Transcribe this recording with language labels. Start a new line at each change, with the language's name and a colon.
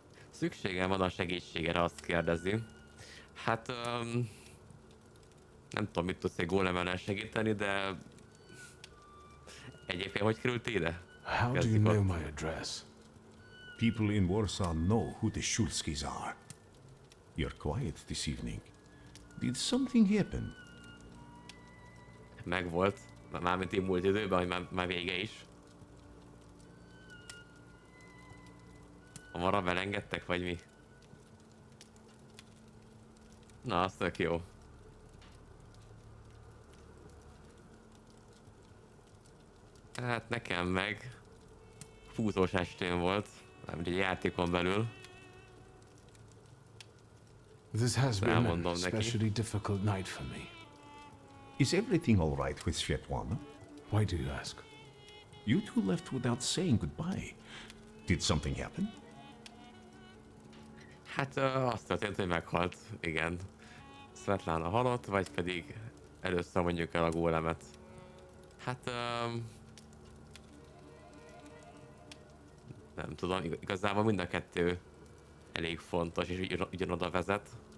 Hungarian: Szükségem van a segítségére, azt kérdezi. Hát, nem tudom, mit tudsz egy gólemennel segíteni, de... Egyébként hogy került ide?
English: How do you know my address? People in Warsaw know who the Schulskis are. You're quiet this evening. Did something happen?
Hungarian: Megvolt. Mármint így múlt időben, hogy már vége is. Hamarabb elengedtek, vagy mi? Na, az tök jó. Hát nekem meg fúzós estén volt, mármint egy játékon belül.
English: This has been
Hungarian: Elmondom a neki.
English: especially difficult night for me. Is everything all right with Svetlana? Why do you ask? You two left without saying goodbye. Did something happen?
Hungarian: Hát azt történt, hogy meghalt, igen. Svetlana halott, vagy pedig először mondjuk el a gólemet. Hát... nem tudom, igazából mind a kettő elég fontos, és ugyanoda vezet.